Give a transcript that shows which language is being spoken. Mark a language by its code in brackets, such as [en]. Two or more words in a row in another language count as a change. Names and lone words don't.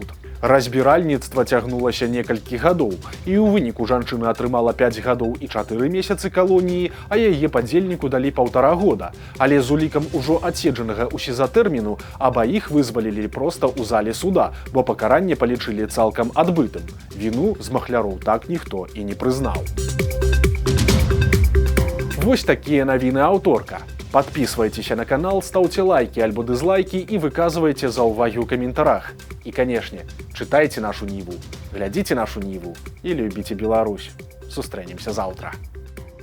[be] Разбіральніцтва цягнулася некалькі гадоў, і ў выніку жанчына атрымала 5 гадоў і 4 месяцы калоніі, а яе падзельніку далі 1,5 года. Але з улікам ужо адседжанага ў СІЗА тэрміну абаіх вызвалілі проста ў зале суда, бо пакаранне палічылі цалкам адбытым. Віну з махляроў так ніхто і не прызнаў. Вось такія навіны аўторка. [ru] Подписывайтесь на канал, ставьте лайки альбо дизлайки и [be] выказывайте заўвагі ў каментарах. [ru] И, конечно, читайте нашу Ниву, глядите нашу Ниву и любите Беларусь. [be] Сустрэнемся завтра.